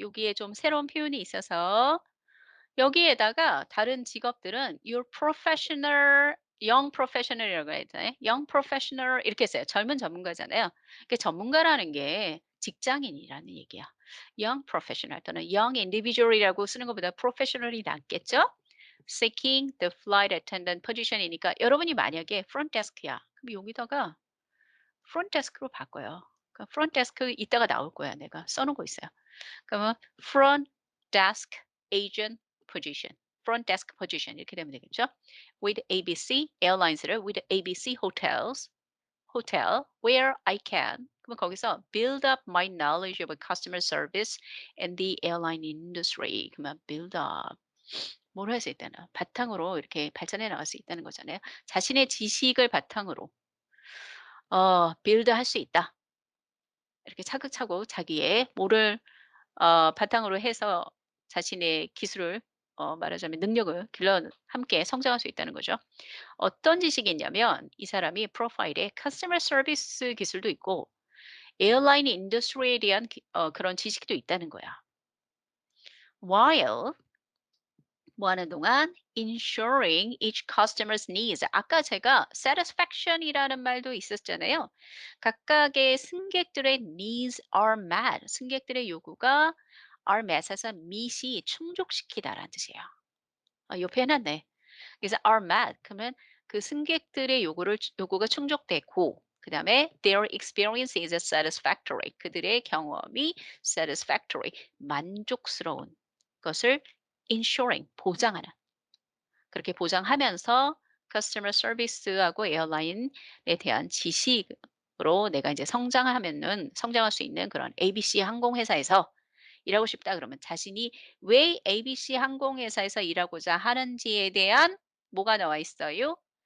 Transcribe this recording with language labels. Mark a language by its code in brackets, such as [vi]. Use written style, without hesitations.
[ko] 여기에 좀 새로운 표현이 있어서 여기에다가 다른 직업들은 your professional, [en] young professional [ko] 이라고 했잖아요. young professional 이렇게 써요. 젊은 전문가잖아요. 그 전문가라는 게 직장인이라는 얘기야. young professional 또는 [en] young individual [ko] 이라고 쓰는 것보다 professional이 낫겠죠? [en] seeking the flight attendant position이니까 [ko] 여러분이 만약에 [en] front desk야. [ko] 그럼 여기다가 front desk로 바꿔요. 그러니까 front desk 이따가 나올 거야. 내가 써 놓은 거 있어요. [en] 그러면 front desk agent position, front desk position 이렇게 되면 되겠죠? With ABC airlines를 with ABC hotels, hotel where I can. [ko] 그러면 거기서 [en] build up my knowledge of customer service and the airline industry. [ko] 그러면 build up 뭘 할 수 있다는 바탕으로 이렇게 발전해 나갈 수 있다는 거잖아요. 자신의 지식을 바탕으로 build 할 수 있다. 이렇게 차근차근 자기의 뭐를 바탕으로 해서 자신의 기술을 말하자면 능력을 길러 함께 성장할 수 있다는 거죠. 어떤 지식이 있냐면 이 사람이 프로파일에 커스터머 서비스 기술도 있고 에어라인 인더스트리에 대한 그런 지식도 있다는 거야. [en] While [ko] 뭐 하는 동안 [en] ensuring each customer's needs. [ko] 아까 제가 satisfaction이라는 말도 있었잖아요. 각각의 승객들의 [en] needs are met. [ko] 승객들의 요구가 [en] are met [ko] 에서 meet이 충족시키다라는 뜻이에요. 옆에 해놨네. 그래서 are met 그러면 그 승객들의 요구가 충족되고 그다음에 [en] their experience is satisfactory. [ko] 그들의 경험이 satisfactory. 만족스러운 것을 ensuring 보장하는 그렇게 보장하면서 customer service하고 에어라인에 대한 지식으로 내가 이제 성장할 수 있는 그런 ABC 항공회사에서 일하고 싶다 그러면 자신이 왜 ABC 항공회사에서 일하고자 하는지에 대한 뭐가 나와 있어요?